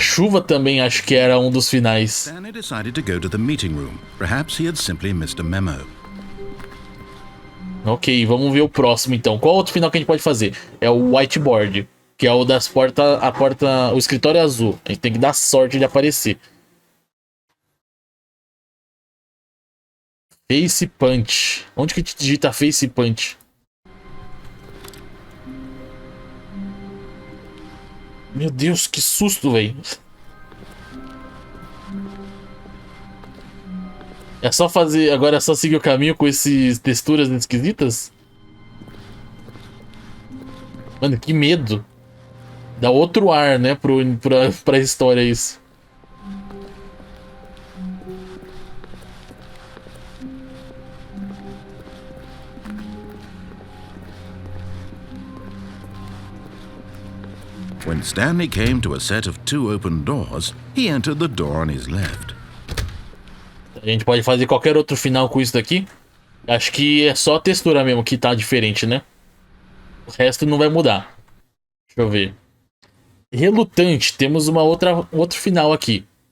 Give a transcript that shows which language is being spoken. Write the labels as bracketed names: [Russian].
[Portuguese] chuva também acho que era um dos finais. [English] Stanley decided to go to the meeting room. Perhaps he had simply missed a memo. [Portuguese] Ok, vamos ver o próximo então. Qual outro final que a gente pode fazer? É o whiteboard, que é o das portas, a porta, o escritório azul. A gente tem que dar sorte de aparecer. Face punch. Onde que a gente digita face punch? Meu Deus, que susto, velho. É só fazer, agora é só seguir o caminho com essas texturas esquisitas? Mano, que medo. Dá outro ar, né, pra história isso. [English] When Stanley came to a set of 2 open doors, he entered the door on his left. [Portuguese] A gente pode fazer qualquer outro final com isso daqui. Acho que é só a textura mesmo que tá diferente, né? O resto não vai mudar. Deixa eu ver. Relutante. Temos outro final aqui.